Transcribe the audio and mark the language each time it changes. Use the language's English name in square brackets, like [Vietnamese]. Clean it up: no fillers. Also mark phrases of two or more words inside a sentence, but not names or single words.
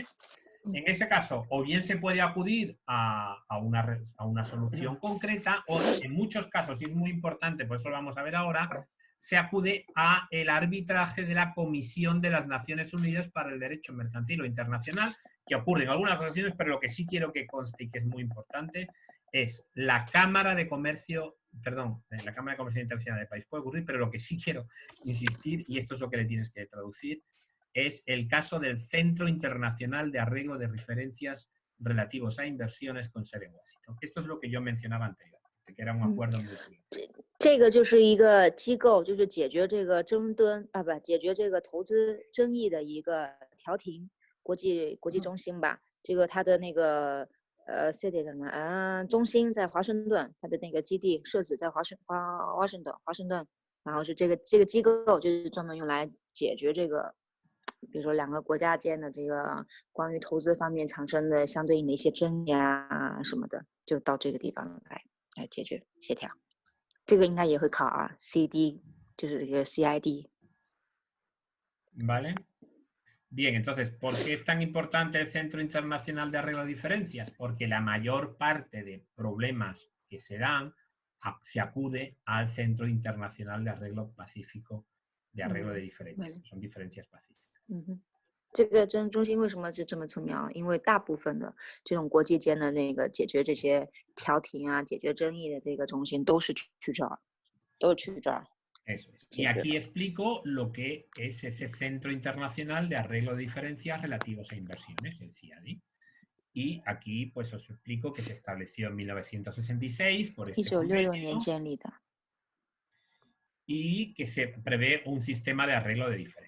[Spanish] En ese caso, o bien se puede acudir a una solución concreta, o en muchos casos, y es muy importante, por eso lo vamos a ver ahora, se acude a el arbitraje de la Comisión de las Naciones Unidas para el Derecho Mercantil o Internacional, que ocurre en algunas ocasiones, pero lo que sí quiero que conste y que es muy importante es la Cámara de Comercio, la Cámara de Comercio Internacional del país. Puede ocurrir, pero lo que sí quiero insistir, y esto es lo que le tienes que traducir, es el caso del Centro Internacional de Arreglo de Referencias relativos a inversiones con sede en Washington. Esto es lo que yo mencionaba anteriormente, que era un acuerdo muy claro. [Chinese] 这个就是一个机构，就是解决这个解决这个投资争议的一个调停国际中心吧。这个它的那个city 什么中心在华盛顿，它的那个基地设置在华盛顿，然后是这个机构就是专门用来解决这个，比如说两个国家间的这个关于投资方面产生的相对应的一些争议啊什么的，就到这个地方来解决协调。这个应该也会考啊 ，CD 就是这个 CID。 [Spanish] Vale. Bien, entonces, ¿por qué es tan importante el Centro Internacional de Arreglo de Diferencias? Porque la mayor parte de problemas que se dan se acude al Centro Internacional de Arreglo Pacífico de Arreglo de Diferencias. Vale. Son diferencias pacíficas. [Chinese] 这个中心为什么是这么重要？因为大部分的这种国际间的那个解决这些调停啊、解决争议的这个中心都是去这儿。 [Spanish] Eso es. Y aquí explico lo que es ese Centro Internacional de Arreglo de Diferencias relativos a inversiones, el CIADI. Y aquí pues os explico que se estableció en 1966 por este convenio y que se prevé un sistema de arreglo de diferencias.